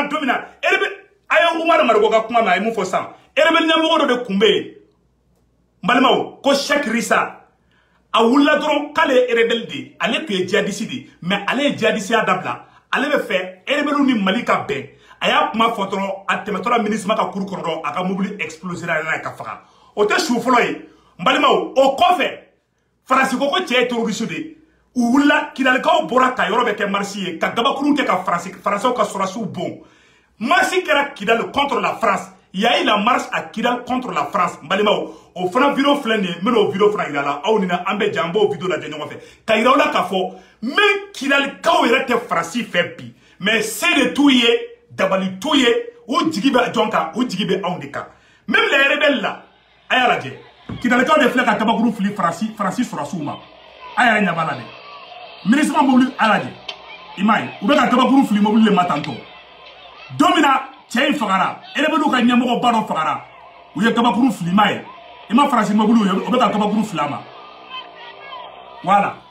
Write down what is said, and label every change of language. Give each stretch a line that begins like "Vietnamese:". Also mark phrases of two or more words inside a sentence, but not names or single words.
Bambara: don min na a ye Umaru Marigo ka kuma mɛn a ye mun fɔ sisan rebelle ɲɛmɔgɔ dɔ de tun bɛ yen n balimaw ko Cheikh Rissa a wulila dɔrɔn k'ale ye rebelle de ale tun ye djihadiste de mais ale ye djihadiste dabila ale bɛ fɛ rebelle ni Mali ka bɛn a y'a kuma fɔ dɔrɔn a tɛmɛtɔla MINUSMA ka kuru kɔnɔ dɔrɔn a ka mobili explosera n'a ye ka faga o tɛ su fɔlɔ ye n balimaw o kɔfɛ Faransi ko ko cɛ ye terroriste de u wulila Kidalikaw bɔra ka yɔrɔ bɛ kɛ marche ye ka gabakurun kɛ ka Faransɛw ka sɔrɔsiw bon marche kɛra
French: Kidal contre la France il y a eu la marche à Kidal contre la France
Bambara: balimaw o fana vidéo filɛ nin ye n bɛna o vidéo fana yira la aw ni an bɛ jɛ an b'o vidéo lajɛ ɲɔgɔn fɛ ka yira aw la k'a fɔ même Kidalikaw yɛrɛ tɛ Faransi fɛ bi mais se de t'u ye dabali t'u ye u jigi bɛ jɔn kan u jigi bɛ anw de kan
French: même les rebelles
Bambara: là a y'a lajɛ Kidalikaw de filɛ ka kabakuru fili Faransi sɔrɔsiw ma a yɛrɛ ɲɛ b'a la dɛ MINUSMA mobili a lajɛ i m'a ye u bɛ ka kabakuru fili mobili de ma tantɔ don min na cɛ in fagara rebelliw ka ɲɛmɔgɔ ba dɔ fagara u ye kabakuru fili ma ye i ma Faransi mobili ye o bɛ ka kabakuru fili a ma voilà